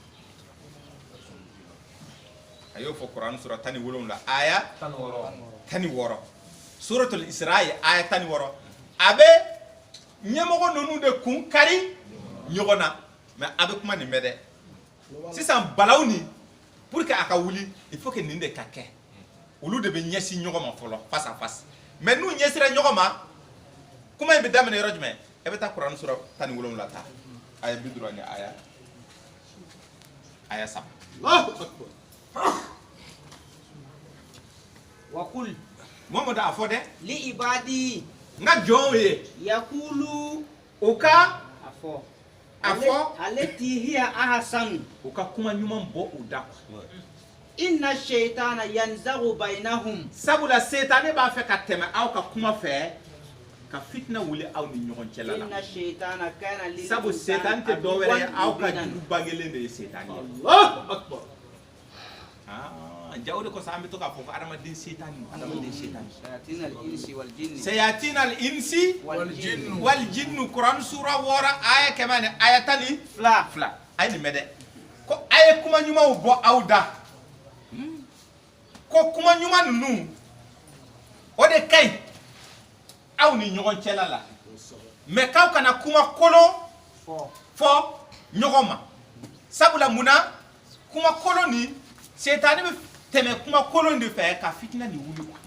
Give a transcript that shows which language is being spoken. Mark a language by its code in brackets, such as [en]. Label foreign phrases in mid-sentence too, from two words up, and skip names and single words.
[bm] a y'o fɔ kuran sura 17 aya 16 suratul isra aya 16 a bɛ ɲɛmɔgɔ ninnu de kun kari ɲɔgɔn na mais a bɛ kuma nin mɛn dɛ sisan balaw ni [fr] pour que [bm] a ka wuli [fr] il faut que [bm] nin de ka kɛ olu de bɛ ɲɛsin ɲɔgɔn ma fɔlɔ [fr] face à face [bm] mais n'u ɲɛsira ɲɔgɔn ma kuma in bɛ daminɛ yɔrɔ jumɛn e bɛ taa kuran sura 17 ta aya 50 ni aya 3 [ar] wakul [bm] Muhammad a fɔ dɛ [ar] لعبادي [bm] n ka jɔnw ye [ar] yakulu [bm] u ka a fɔ [ar] التي هي أحسن [bm] u ka kuma ɲuman bɔ u da [ar] إن الشيطان ينزغ بينهم [bm] sabula setane b'a fɛ ka tɛmɛ aw ka kuma fɛ ka fitina wuli aw ni ɲɔgɔn cɛla la [ar] إن الشيطان كان لل [bm] sabu setan tɛ dɔ wɛrɛ ye aw ka jugu bangelen de ye setan ye jawo de kosɔn an bɛ to k'a fɔ ko adamaden setan [ar] شياطين الإنس والجن [bm] kuran sura 6 aya 100 ni aya 12 a ye nin mɛn dɛ ko a ye kuma ɲumanw bɔ aw da ko kuma ɲuman ninnu o de ka ɲi aw ni ɲɔgɔn cɛla la mais k'aw kana kuma kolon fɔ ɲɔgɔn ma sabula munna kuma kolon ni setani bɛ tɛmɛ kuma kolon de fɛ ka fitina ni wuli